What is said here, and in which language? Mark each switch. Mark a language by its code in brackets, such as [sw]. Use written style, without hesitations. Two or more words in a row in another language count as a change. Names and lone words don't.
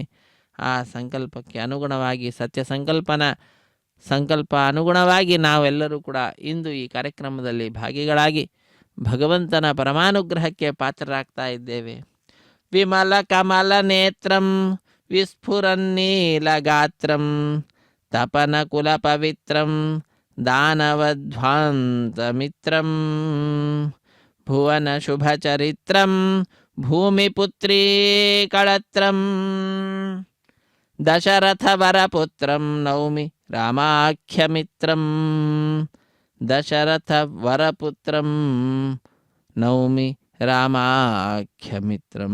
[kn] ಆ ಸಂಕಲ್ಪಕ್ಕೆ ಅನುಗುಣವಾಗಿ, ಸತ್ಯ ಸಂಕಲ್ಪ ಅನುಗುಣವಾಗಿ ನಾವೆಲ್ಲರೂ ಕೂಡ ಇಂದು ಈ ಕಾರ್ಯಕ್ರಮದಲ್ಲಿ ಭಾಗಿಗಳಾಗಿ ಭಗವಂತನ ಪರಮಾನುಗ್ರಹಕ್ಕೆ ಪಾತ್ರರಾಗ್ತಾ ಇದ್ದೇವೆ. [sa] ವಿಮಲ ಕಮಲ ನೇತ್ರಂ ವಿಸ್ಫುರನ್ನೀಲಗಾತ್ರಂ ತಪನ ಕುಲ ಪವಿತ್ರಂ ದಾನವಧ್ವಾಂತಮಿತ್ರಂ ಭುವನ ಶುಭಚರಿತ್ರಂ ಭೂಮಿಪುತ್ರೀ ಕಳತ್ರಂ ದಶರಥವರಪುತ್ರಂ ನೌಮಿ ರಾಮಾಖ್ಯಮಿತ್ರಂ ದಶರಥವರಪುತ್ರಂ ನೌಮಿ ರಾಮಾಖ್ಯಮಿತ್ರಂ